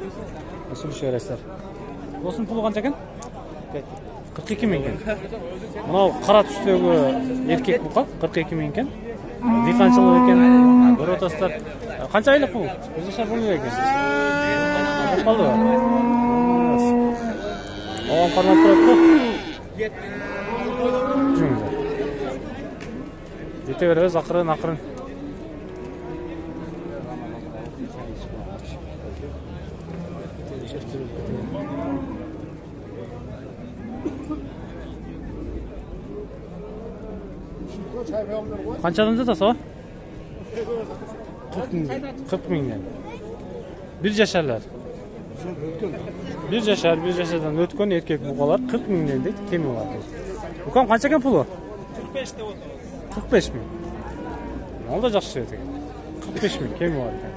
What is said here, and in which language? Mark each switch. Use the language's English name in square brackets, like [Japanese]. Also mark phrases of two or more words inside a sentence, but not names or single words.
[Kyrgyz] Сүйлөшө бересиздер. Досун пулу канча экен? 42 000 экен. Мына кара түстөгү эркек бука 42 000 экен. Дыйканчылык экен. Көрүп атасыздар. Канча айлык бул? 1 жашар болду экен. Калды. [Kazakh] Оған қармап тұрады ғой. Жүріңіздер. Жете береміз ақырын. Қаншадан жатасыз о? [Kyrgyz] 40 000. 1 жашарлар. 1 жашардан өткөн эркек бугалар 40 000 дейт, кеми бар дейт. Укам канча экен пулу? 45 деп отур. 45 000. Ал да жакшы экен. 45 000 кеми бар экен.